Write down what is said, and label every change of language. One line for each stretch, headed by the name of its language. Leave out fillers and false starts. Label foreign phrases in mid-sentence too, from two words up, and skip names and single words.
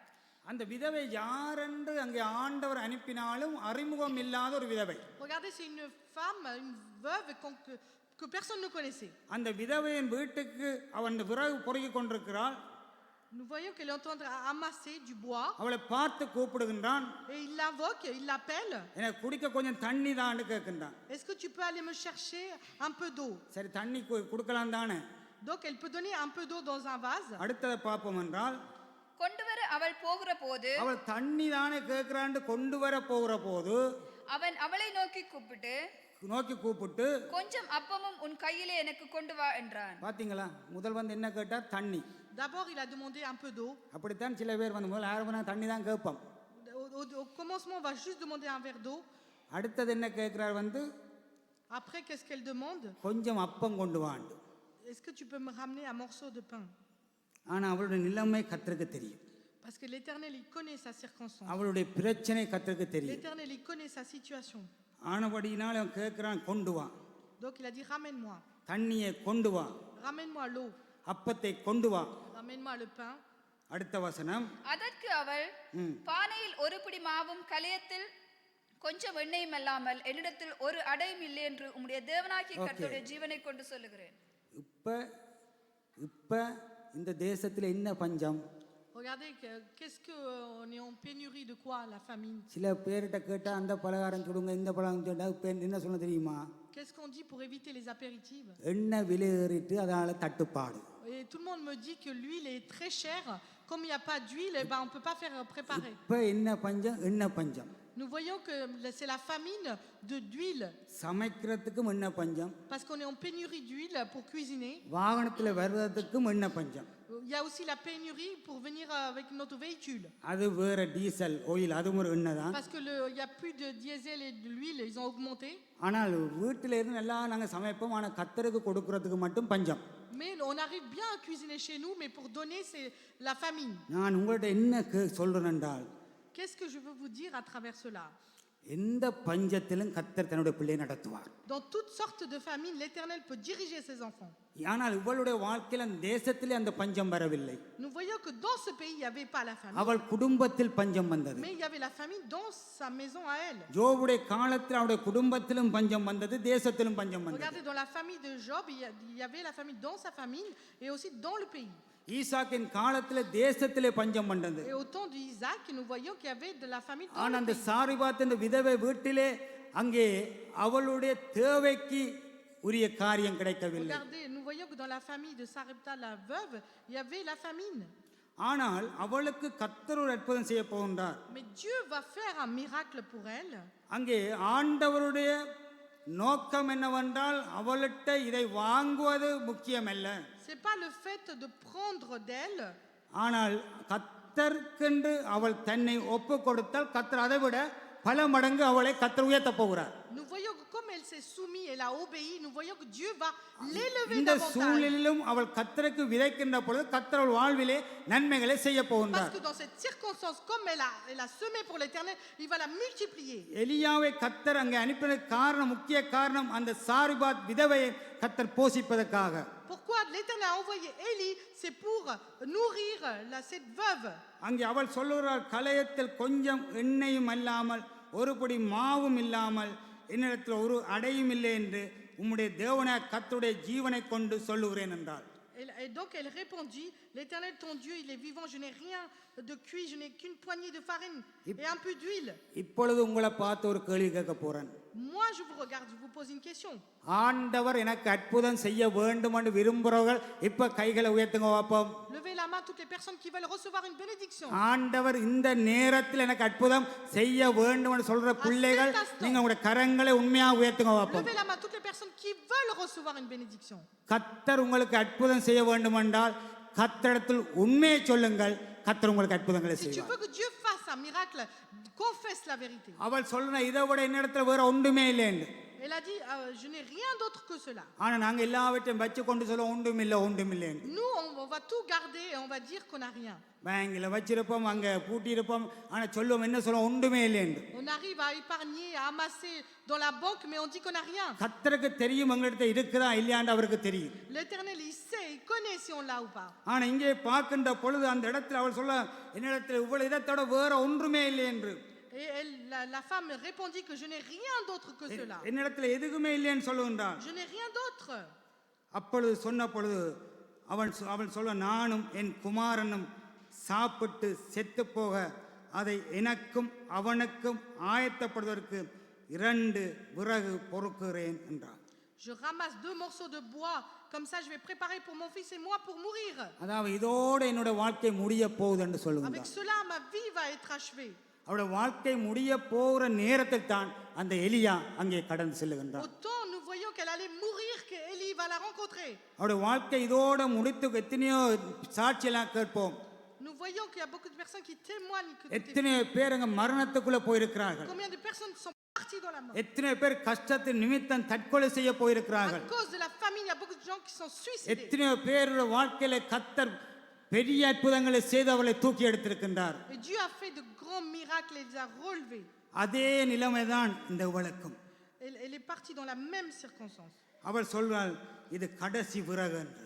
Tamil: அந்த விதவை யாரென்று அங்கே ஆண்டவர் அனுப்பினாலும் அறிமுகம் இல்லாத ஒரு விதவை.
French: Regardez, c'est une femme, une veuve que personne ne connaissait.
Tamil: அந்த விதவையின் வீட்டுக்கு அவன் விறகு பொறுக்கிக் கொண்டிருக்கிறாள்.
French: Nous voyons qu'elle est en train d'amasser du bois.
Tamil: அவளை பார்த்து கூப்பிடுகின்றான்.
French: Et il l'invoque, il l'appelle.
Tamil: எனக்கு குடிக்க கொஞ்சம் தண்ணி தான்னு கேட்கின்றான்.
French: Est-ce que tu peux aller me chercher un peu d'eau?
Tamil: சரி தண்ணி கொடுக்கலாம் தானே.
French: Donc elle peut donner un peu d'eau dans un vase.
Tamil: அடுத்ததை பார்ப்போம் என்றால், கொண்டு வர அவள் போகிற போது, அவள் தண்ணி தானே கேட்கிறான்னு கொண்டு வர போகிற போது அவன் அவளை நோக்கி கூப்பிட்டு, கொஞ்சம் அப்பமும் உன் கையிலே எனக்கு கொண்டு வா என்றான். பாத்தீங்களா, முதல் வந்து என்ன கேட்டார்? தண்ணி.
French: D'abord il a demandé un peu d'eau.
Tamil: அப்படித்தான் சில பேர் வந்து முதல்ல ஆரம்பனா தண்ணி தான் கேட்போம்.
French: Au commencement on va juste demander un verre d'eau.
Tamil: அடுத்தது என்ன கேட்கிறார் வந்து?
French: Après qu'est-ce qu'elle demande?
Tamil: கொஞ்சம் அப்பம் கொண்டு வாண்டு.
French: Est-ce que tu peux me ramener un morceau de pain?
Tamil: ஆனா அவளுடைய நிலைமை கர்த்தருக்கு தெரியும்.
French: Parce que l'Éternel il connaît sa circonstance.
Tamil: அவளுடைய பிரச்சனை கர்த்தருக்கு தெரியும்.
French: L'Éternel il connaît sa situation.
Tamil: ஆனபடியினால் அவன் கேட்கிறான், கொண்டு வா.
French: Donc il a dit ramène-moi.
Tamil: தண்ணியை கொண்டு வா.
French: Ramène-moi l'eau.
Tamil: அப்பத்தை கொண்டு வா.
French: Ramène-moi le pain.
Tamil: அடுத்த வசனம். அதற்கு அவள், பானையில் ஒரு பிடி மாவும் கலயத்தில் கொஞ்சம் எண்ணெயும் அல்லாமல் என்னிடத்தில் ஒரு அடையும் இல்லை என்று உம்முடைய தேவனாகிய கர்த்தருடைய ஜீவனை கொண்டு சொல்லுகிறேன். இப்ப இந்த தேசத்துல என்ன பஞ்சம்?
French: Regardez, qu'est-ce que on est en pénurie de quoi? La famine.
Tamil: சில பேர்கிட்ட கேட்டா அந்த பலகாரம் சுடுங்க, இந்த பலகாரம் சுடுங்க, இப்ப என்ன சொல்ல தெரியுமா?
French: Qu'est-ce qu'on dit pour éviter les apéritifs?
Tamil: எண்ணெய் விலை ஏறிட்டு அதனால தட்டுப்பாடு.
French: Et tout le monde me dit que l'huile est très chère. Comme il n'y a pas d'huile, eh ben, on ne peut pas faire préparer.
Tamil: இப்ப என்ன பஞ்சம்? எண்ணெய் பஞ்சம்.
French: Nous voyons que c'est la famine d'huile.
Tamil: சமைக்கிறதுக்கும் எண்ணெய் பஞ்சம்.
French: Parce qu'on est en pénurie d'huile pour cuisiner.
Tamil: வாகனத்துல வர்றதுக்கும் எண்ணெய் பஞ்சம்.
French: Il y a aussi la pénurie pour venir avec notre véhicule.
Tamil: அது வேற
English: diesel oil,
Tamil: அது ஒரு எண்ணெய் தான்.
French: Parce que il y a plus de diesel et de l'huile, ils ont augmenté.
Tamil: ஆனால் வீட்டில இருந்து எல்லாம் நாங்க சமைப்போம், ஆனா கர்த்தருக்கு கொடுக்கிறதுக்கு மட்டும் பஞ்சம்.
French: Mais on arrive bien à cuisiner chez nous, mais pour donner c'est la famine.
Tamil: நான் உங்கள்ட்ட என்ன சொல்றேன் என்றால்,
French: Qu'est-ce que je veux vous dire à travers cela?
Tamil: எந்த பஞ்சத்திலும் கர்த்தர் தன்னுடைய பிள்ளையை நடத்துவார்.
French: Dans toutes sortes de famines, l'Éternel peut diriger ses enfants.
Tamil: ஆனால் இவளுடைய வாழ்க்கையில அந்த தேசத்திலே அந்த பஞ்சம் வரவில்லை.
French: Nous voyons que dans ce pays, il n'y avait pas la famine.
Tamil: அவள் குடும்பத்தில் பஞ்சம் வந்தது.
French: Mais il y avait la famine dans sa maison à elle.
Tamil: யோபுடைய காலத்தில் அவருடைய குடும்பத்திலும் பஞ்சம் வந்தது, தேசத்திலும் பஞ்சம் வந்தது.
French: Regardez, dans la famille de Job, il y avait la famine dans sa famille et aussi dans le pays.
Tamil: ஈசாக்கின் காலத்தில் தேசத்திலே பஞ்சம் வந்தது.
French: Et au temps d'Isaac, nous voyons qu'il y avait de la famine dans
Tamil: ஆனால்
French: le
Tamil: அந்த
French: pays.
Tamil: சாரிபாத் என்ற விதவை வீட்டிலே அங்கே அவளுடைய தேவைக்கு உரிய காரியம் கிடைக்கவில்லை.
French: Regardez, nous voyons que dans la famille de Sarepta, la veuve, il y avait la famine.
Tamil: ஆனால் அவளுக்கு கர்த்தர் ஒரு அற்புதம் செய்ய போகின்றார்.
French: Mais Dieu va faire un miracle pour elle.
Tamil: அங்கே ஆண்டவருடைய நோக்கம் என்னவென்றால் அவளிட்ட இதை வாங்குவது முக்கியமல்ல.
French: C'est pas le fait de prendre d'elle.
Tamil: ஆனால் கர்த்தர்க்கென்று அவள் தன்னை ஒப்பு கொடுத்தால் கர்த்தர் அதை விட பல மடங்கு அவளை கர்த்தர் உயர்த்த போகிறார்.
French: Nous voyons que comme elle s'est soumise, elle a obéi, nous voyons que Dieu va l'élever
Tamil: இந்த
French: davantage.
Tamil: சூழ்நிலையிலும் அவள் கர்த்தருக்கு விதைக்கின்ற பொழுது கர்த்தர் அவள் வாழ்விலே நன்மைகளை செய்ய
French: Parce
Tamil: போகின்றார்.
French: que dans cette circonstance, comme elle a semé pour l'Éternel, il va la multiplier.
Tamil: எலியாவை கர்த்தர் அங்கே அனுப்பினதுக்கு காரணம், முக்கிய காரணம் அந்த சாரிபாத் விதவையை கர்த்தர் போஷிப்பதற்காக.
French: Pourquoi l'Éternel a envoyé Élie? C'est pour nourrir cette veuve.
Tamil: அங்கே அவள் சொல்லுகிறாள், கலயத்தில் கொஞ்சம் எண்ணெயும் இல்லாமல் ஒரு படி மாவும் இல்லாமல் என்னிடத்தில் ஒரு அடையும் இல்லை என்று உம்முடைய தேவனாகிய கர்த்தருடைய ஜீவனை கொண்டு சொல்லுகிறேன் என்றாள்.
French: Et donc elle répondit, l'Éternel ton Dieu, il est vivant, je n'ai rien de cuit, je n'ai qu'une poignée de farine et un peu d'huile.
Tamil: இப்பொழுது உங்களை பார்த்து ஒரு கேள்வி கேட்க போறேன்.
French: Moi je vous regarde, je vous pose une question.
Tamil: ஆண்டவர் எனக்கு அற்புதம் செய்ய வேண்டும் என்று விரும்புகிறவர்கள் இப்ப கைகளை உயர்த்துங்க பாப்போம்.
French: Levez la main toutes les personnes qui veulent recevoir une bénédiction.
Tamil: ஆண்டவர் இந்த நேரத்தில் எனக்கு அற்புதம் செய்ய வேண்டும் என்று சொல்ற பிள்ளைகள் நீங்க உங்களுடைய கரங்களை உண்மையாக உயர்த்துங்க பாப்போம்.
French: Levez la main toutes les personnes qui veulent recevoir une bénédiction.
Tamil: கர்த்தர் உங்களுக்கு அற்புதம் செய்ய வேண்டும் என்றால் கர்த்தரிடத்தில் உண்மையை சொல்லுங்கள், கர்த்தர் உங்களுக்கு அற்புதங்களை
French: Si tu
Tamil: செய்வார்.
French: veux que Dieu fasse un miracle, confesse la vérité.
Tamil: அவள் சொல்ற இதை விட என்னிடத்துல வேற ஒன்றுமே இல்லை என்று.
French: Elle a dit, je n'ai rien d'autre que cela.
Tamil: ஆனா நாங்க எல்லாவற்றையும் வச்சு கொண்டு சொல்ல ஒன்றுமில்லை.
French: Nous, on va tout garder et on va dire qu'on n'a rien.
Tamil: பேங்க்ல வச்சிருப்போம், அங்க பூட்டி இருப்போம், ஆனா சொல்லுவோம் என்ன சொல்ல ஒன்றுமே இல்லை என்று.
French: On arrive à épargner, à amasser dans la banque, mais on dit qu'on n'a rien.
Tamil: கர்த்தருக்கு தெரியும் எங்களிடத்துல இருக்குதா இல்லையான்னு அவருக்கு தெரியும்.
French: L'Éternel, il sait, il connaît si on l'a ou pas.
Tamil: ஆனா இங்கே பார்க்கின்ற பொழுது அந்த இடத்துல அவள் சொல்ல என்னிடத்துல இவ்வளவு இதத்தோட வேற ஒன்றுமே இல்லை என்று.
French: Et la femme répondit que je n'ai rien d'autre que cela.
Tamil: என்னிடத்துல எதுவுமே இல்லைன்னு சொல்லுகின்றாள்.
French: Je n'ai rien d'autre.
Tamil: அப்பொழுது சொன்ன பொழுது அவன் சொல்ல நானும் என் குமாரனும் சாப்பிட்டு செத்து போக அதை எனக்கும் அவனுக்கும் ஆயத்தப்படுவதற்கு 2 விறகு பொறுக்கிறேன் என்றார்.
French: Je ramasse 2 morceaux de bois, comme ça je vais préparer pour mon fils et moi pour mourir.
Tamil: அதாவது இதோட என்னோட வாழ்க்கை முடிய போகுது என்று
French: Avec
Tamil: சொல்லுகிறார்.
French: cela ma vie va être achevée.
Tamil: அவருடைய வாழ்க்கை முடிய போகிற நேரத்தில் தான் அந்த எலியா அங்கே கடந்து செல்லுகின்றார்.
French: Autant nous voyons qu'elle allait mourir que Élie va la rencontrer.
Tamil: அவருடைய வாழ்க்கை இதோட முடித்து எத்தனையோ சாட்சியெல்லாம் கேட்போம்.
French: Nous voyons qu'il y a beaucoup de personnes qui témoignent que
Tamil: எத்தனையோ பேர் அங்க மரணத்துக்குள்ள போயிருக்கிறார்கள்.
French: combien de personnes sont parties dans la mort.
Tamil: எத்தனை பேர் கஷ்டத்தின் நிமித்தம் தற்கொலை செய்ய
French: À
Tamil: போயிருக்கிறார்கள்.
French: cause de la famine, il y a beaucoup de gens qui sont suicidés.
Tamil: எத்தனையோ பேருடைய வாழ்க்கையில கர்த்தர் பெரிய அற்புதங்களை செய்து அவளை தூக்கி எடுத்திருக்கின்றார்.
French: Et Dieu a fait de grands miracles et les a relevés.
Tamil: அதே நிலைமைதான் இந்த இவளுக்கும்.
French: Elle est partie dans la même circonstance.
Tamil: அவள் சொல்றாள் இது கடைசி விறகு என்று.